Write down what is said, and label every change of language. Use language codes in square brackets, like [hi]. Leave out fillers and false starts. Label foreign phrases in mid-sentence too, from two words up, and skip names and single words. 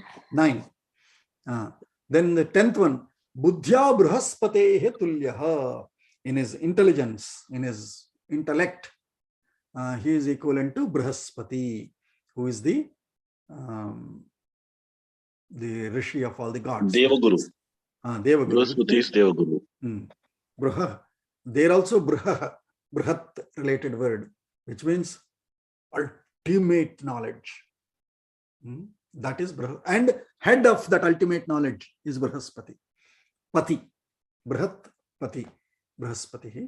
[en] 9. Then the 10th one, [sa] बुद्ध्या बृहस्पतेः तुल्यः. [en] In his intelligence, in his intellect, he is equivalent to Bruhaspati, who is the rishi of all the gods. Devaguru. Devaguru. Bruhaspati is Devaguru. Bruha. There also Bruha, Bruhat related word, which means ultimate knowledge. That is Bruha. And head of that ultimate knowledge is Bruhaspati. Pati. Bruhat Pati. Bruhaspati.